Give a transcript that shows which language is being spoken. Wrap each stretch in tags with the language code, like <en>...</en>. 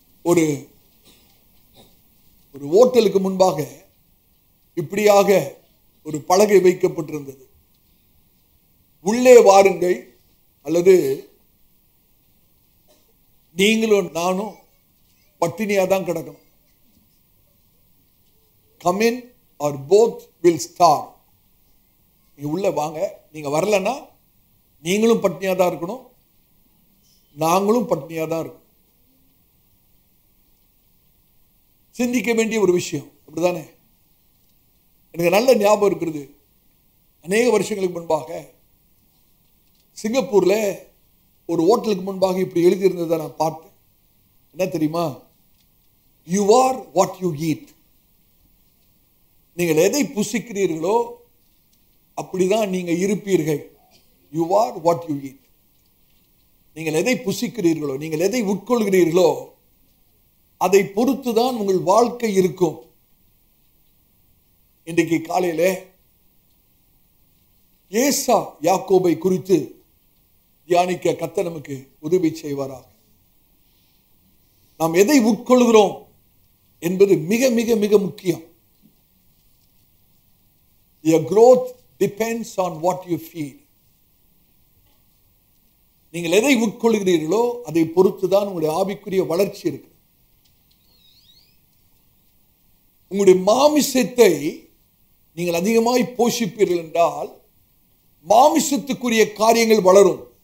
<ta>ஒரு ஹோட்டலுக்கு முன்பாக இப்படியாக ஒரு பலகை வைக்கப்பட்டிருந்தது. உள்ளே வாருங்கள், அல்லது நீங்களும் நானும் பட்டினியா தான் கிடக்கணும்.</ta> <en>Come in or both will starve.</en> <ta>நீங்க உள்ள வாங்க, நீங்க வரலன்னா நீங்களும் பட்டினியா தான் இருக்கணும், நாங்களும் பட்டினியா தான் இருக்கணும். சிந்திக்க வேண்டிய ஒரு விஷயம், அப்படிதானே? எனக்கு நல்ல ஞாபகம் இருக்கிறது. அநேக வருஷங்களுக்கு முன்பாக சிங்கப்பூர்ல ஒரு ஹோட்டலுக்கு முன்பாக இப்படி எழுதியிருந்ததை நான் பார்த்தேன். என்ன தெரியுமா?</ta> <en>You are what you eat.</en> <ta>நீங்கள் எதை புசிக்கிறீர்களோ அப்படிதான் நீங்க இருப்பீர்கள்.</ta> <en>You are what you eat.</en> <ta>நீங்கள் எதை புசிக்கிறீர்களோ, நீங்கள் எதை உட்கொள்கிறீர்களோ அதை பொறுத்துதான் உங்கள் வாழ்க்கை இருக்கும். இன்றைக்கு காலையிலே ஏசா யாக்கோபை குறித்து தியானிக்க கர்த்தர் நமக்கு உதவி செய்வாராக. நாம் எதை உட்கொள்கிறோம் என்பது மிக மிக மிக முக்கியம்.</ta> <en>Your growth depends on what you feed.</en> <ta>நீங்கள் எதை உட்கொள்கிறீர்களோ அதை பொறுத்துதான் உங்களுடைய ஆவிக்குரிய வளர்ச்சி இருக்கு. உங்களுடைய மாமிசத்தை நீங்கள் அதிகமாய் போஷிப்பீர்கள் என்றால் மாமிசத்துக்குரிய காரியங்கள் வளரும்.</ta>